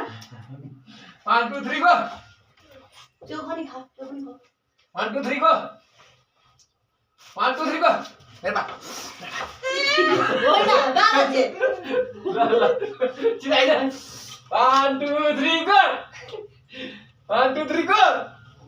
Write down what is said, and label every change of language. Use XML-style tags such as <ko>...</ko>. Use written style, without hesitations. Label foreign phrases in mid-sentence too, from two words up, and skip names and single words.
<ne>1 2 3 गो त्यो पनि खा 1 2 3 गो 1 2 3 गो हेर बा होइन गाला चाहिँ ल छिटो आइज 1 2 3 गो 1 2 3 गो</ne>